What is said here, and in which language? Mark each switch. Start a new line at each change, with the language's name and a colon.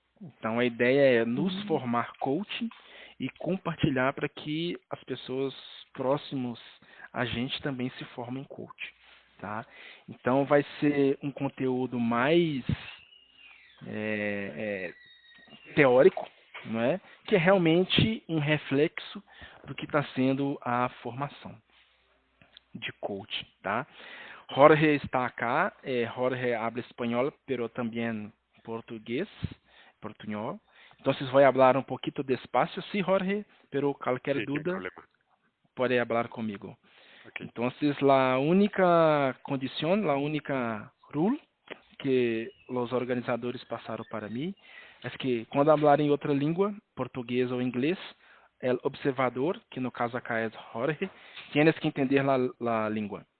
Portuguese: Então, a ideia é nos formar coaching e compartilhar para que as pessoas próximas a gente também se formem coach. Tá? Então, vai ser um conteúdo mais é, teórico, não é? Que é realmente um reflexo do que está sendo a formação de coach, tá?
Spanish: Jorge está acá, Jorge habla espanhol, pero también portuñol. Entonces voy a hablar un poquito despacio, sí, Jorge, pero cualquier Sí, sin duda problema. puede hablar conmigo.
English: Ok.
Portuguese: Entonces la única condición, la única
English: rule
Portuguese: que os organizadores passaram para mim é que quando falarem outra língua, português ou inglês, o observador, que no caso acá é Jorge,
Spanish: tienes que entender
Portuguese: a língua.